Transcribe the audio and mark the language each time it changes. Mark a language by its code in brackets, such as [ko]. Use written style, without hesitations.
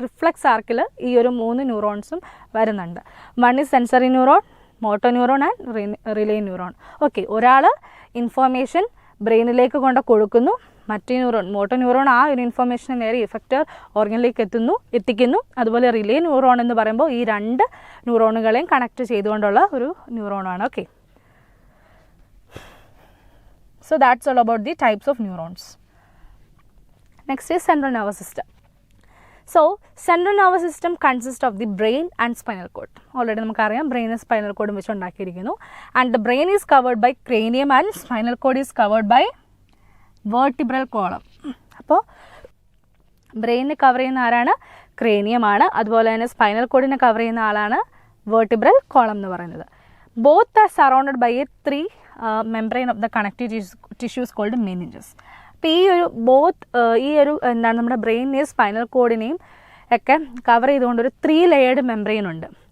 [ml] Reflux ആർക്കിൽ ഈ ഒരു 3 ന്യൂറോൺസും വരുന്നുണ്ട്. [en] One is sensory neuron, motor neuron and relay neuron. [ml] Okay, ഒരാൾ ഇൻഫോർമേഷൻ ബ്രെയിനിലേക്ക് കൊണ്ട് കൊടുക്കുന്നു, മറ്റേ ന്യൂറോൺ മോട്ടോ ന്യൂറോൺ ആ ഒരു ഇൻഫോർമേഷൻ നേരെ ഇഫക്റ്റർ ഓർഗനിലേക്ക് എത്തിക്കുന്നു. അതുപോലെ റിലേ ന്യൂറോൺ എന്ന് പറയുമ്പോൾ ഈ 2 ന്യൂറോണുകളെയും കണക്ട് ചെയ്തുകൊണ്ടുള്ള ഒരു ന്യൂറോണാണ്. [en] Okay, so that's all about the types of neurons. Next is central nervous system. So central nervous system consists of the brain and spinal cord. Already [ml] നമുക്കറിയാം [en] brain and spinal cord [ml] വെച്ച് ഉണ്ടാക്കിയിരിക്കുന്നു. [en] And the brain is covered by cranium and spinal cord is covered by vertebral column. [ml] അപ്പോൾ ബ്രെയിനിനെ cover ചെയ്യുന്ന ആരാണ്? Cranium ആണ്. അതുപോലെ തന്നെ spinal കോഡിനെ cover ചെയ്യുന്ന ആളാണ് വെർട്ടിബ്രൽ കോളം എന്ന് പറയുന്നത്. [en] Both are surrounded by a 3 membrane of the connective tissues called meninges. [ml] അപ്പോൾ ഈ ഒരു എന്താണ് നമ്മുടെ ബ്രെയിനിനെയും സ്പൈനൽ കോഡിനെയും ഒക്കെ കവർ ചെയ്തുകൊണ്ട് ഒരു 3 ലെയേർഡ് മെംബ്രെയിൻ ഉണ്ട്.